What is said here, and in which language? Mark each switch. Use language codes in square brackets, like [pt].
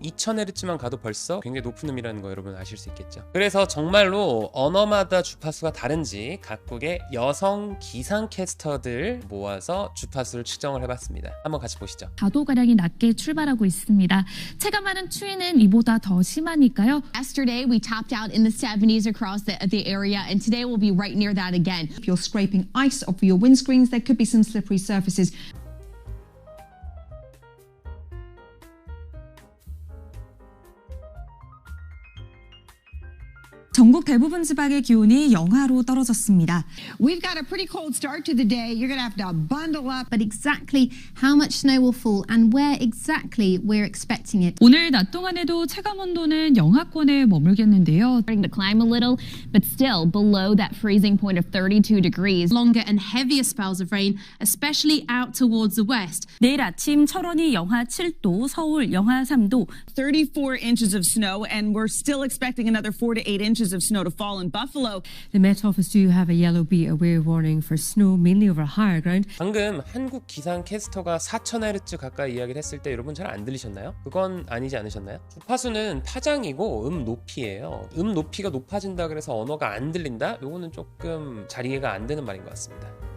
[ko] 2000Hz만 가도 벌써 굉장히 높은 음이라는 거 여러분 아실 수 있겠죠. 그래서 정말로 언어마다 주파수가 다른지 각국의 여성 기상캐스터들 모아서 주파수를 측정을 해봤습니다. 한번 같이 보시죠. 4도가량이 낮게 출발하고 있습니다. 체감하는 추위는 이보다 더 심하니까요. [en] Yesterday, we topped out in the 70s across the area, and today we'll be right near that again. If you're scraping ice off your windscreens, there could be some slippery surfaces. [ko] 전국 대부분 지방의 기온이 영하로 떨어졌습니다. [en] We've got a pretty cold start to the day. You're going to have to bundle up. But exactly how much snow will fall and where exactly we're expecting it. [ko] 오늘 낮 동안에도 체감 온도는 영하권에 머물겠는데요. [en] Starting to climb a little, but still below that freezing point of 32 degrees. Longer and heavier spells of rain, especially out towards the west. [ko] 내일 아침 철원이 영하 7도, 서울 영하 3도. [en] 34 inches of snow, and we're still expecting another 4 to 8 inches of snow to fall in Buffalo. The Met Office do have a yellow be aware warning for snow mainly over higher ground. [ko] 방금 한국 기상 캐스터가 4000Hz 가까이 이야기를 했을 때 여러분 잘 안 들리셨나요? 그건 아니지 않으셨나요? 주파수는 파장이고 높이예요. 높이가 높아진다 그래서 언어가 안 들린다? 요거는 조금 잘 이해가 안 되는 말인 것 같습니다.